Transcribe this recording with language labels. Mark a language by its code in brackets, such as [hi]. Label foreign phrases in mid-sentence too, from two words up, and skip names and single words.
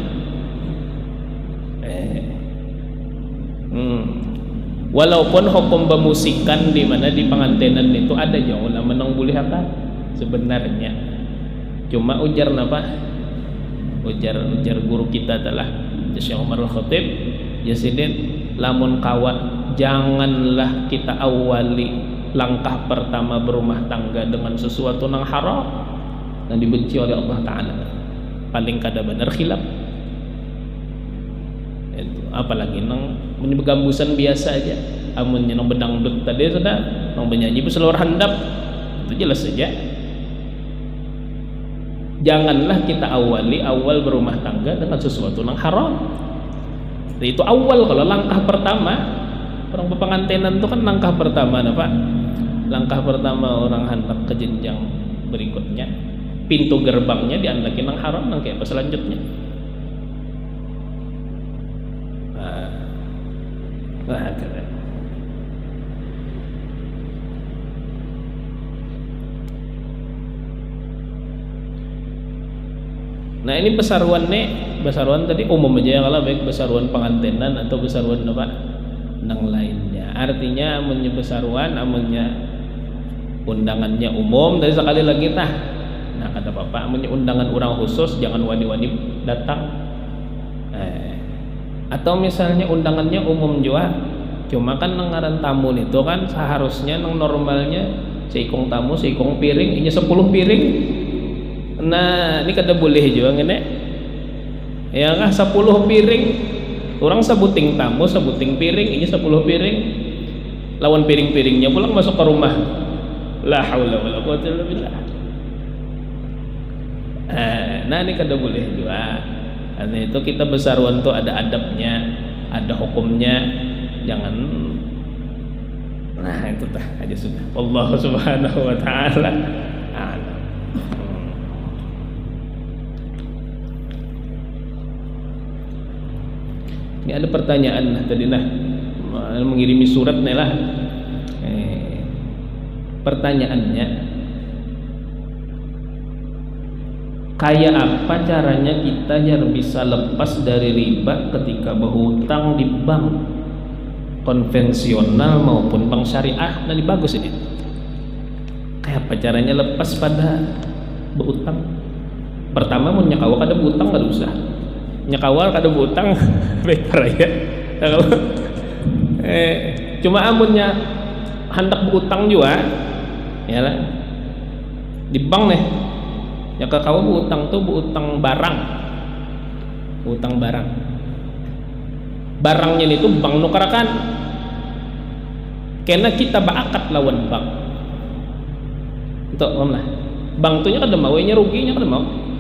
[bjn] Walaupun hukum bemusikan di mana di pengantenan itu ada jauh lah menang [id] boleh apa sebenarnya, cuma [bjn] ujar napa, [id] ujar guru kita adalah Syekh Umar Al-Khatib, Yasidin [bjn] lamun kawa [id] janganlah kita awali langkah pertama berumah tangga dengan sesuatu yang haram dan dibenci oleh Allah Ta'ala, [bjn] paling kada benar khilaf itu. Apalagi nang begambusan biasa aja, amunnya nang bedangdut tadi sudah nang penyanyi seluruh handap, itu jelas saja. [id] Janganlah kita awal berumah tangga dengan sesuatu yang haram. Itu awal, kalau langkah pertama orang berpengantenan itu kan langkah pertama apa? [bjn] Langkah pertama orang hendak ke jenjang berikutnya, pintu gerbangnya diandakin yang haram, nang kayak apa selanjutnya. [id] Keren. [bjn] Nah ini besaruan tadi umum aja ya, kalau baik besaruan pengantenan atau besaruan apa nang lainnya. Artinya amunnya besaruan, amunnya undangannya umum, dari sekali lagi tah. Nah kata bapak, amunnya undangan orang khusus jangan wani-wani datang. Atau misalnya undangannya umum juga, cuma kan ngaran tamu itu kan seharusnya nang normalnya seikong tamu, seikong piring, ini 10 piring. Nah ini kada boleh juga ngene. Ya kah 10 piring. Orang sebuting tamu, sebuting piring, ini 10 piring. Lawan piring-piringnya pulang masuk ke rumah. [ar] لا حول ولا قوة إلا بالله. [bjn] Nah ini kada boleh juga. Karena itu kita besaruan tuh ada adabnya, ada hukumnya. Jangan. Nah itu dah aja sudah. [ar] الله سبحانه وتعالى أعلم. [bjn] Ini ada pertanyaan tadi nah mengirimi surat nih lah. Pertanyaannya, kayak apa caranya kita jar bisa lepas dari riba ketika berhutang di bank konvensional maupun bank syariah? [id] Nah ini bagus ini. [bjn] Kayak apa caranya lepas pada berhutang? Pertama mau nyakawal kada berhutang kada usah. Nyakawal kada berhutang baik raya. Cuma amunnya hendak berhutang juga ya lah di bank nih ya kau berhutang tuh berhutang barang, berhutang barangnya itu bank nukarakan karena kita berakat lawan bank untuk lah bank tuh kada mau nya ruginya kada mau.